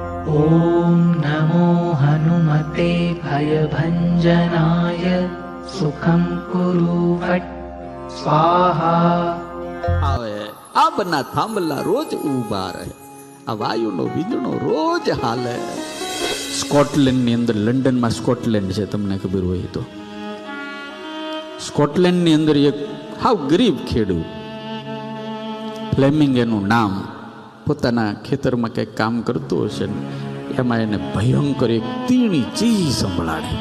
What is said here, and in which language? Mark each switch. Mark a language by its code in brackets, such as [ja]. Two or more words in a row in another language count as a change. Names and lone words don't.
[sa] ॐ नमो हनुमते भयभञ्जनाय सुखं कुरु फट् स्वाहा। [gu] આવે આ બના થાંભલા રોજ ઊભા રહે, આ વાયુનો વીજળો રોજ હાલે. સ્કોટલેન્ડની અંદર, લંડનમાં સ્કોટલેન્ડ છે, તમને ખબર હોય તો. સ્કોટલેન્ડની અંદર એક હાવ ગરીબ ખેડૂત, ફ્લેમિંગ એનું નામ, પોતાના ખેતરમાં કંઈક કામ કરતો હશે ને એમાં એને ભયંકર એક તીણી ચીજ સંભળાણી.